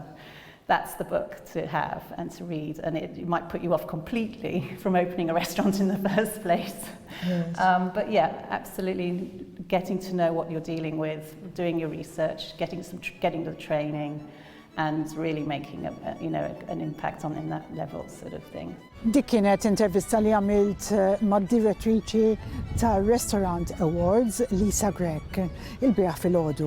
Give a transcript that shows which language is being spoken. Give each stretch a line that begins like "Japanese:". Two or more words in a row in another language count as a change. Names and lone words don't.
English: That's the book to have and to read, and it might put you off completely from opening a restaurant in the first place. Yes. But yeah, absolutely getting to know what you're dealing with, doing your research, getting the training, and really making an impact in that level sort of thing.
Maltese: Dik kienet intervista li għamilt mad-direttriċi ta' Restaurant Awards Lisa Grek il-bieraħ fil-ħodu.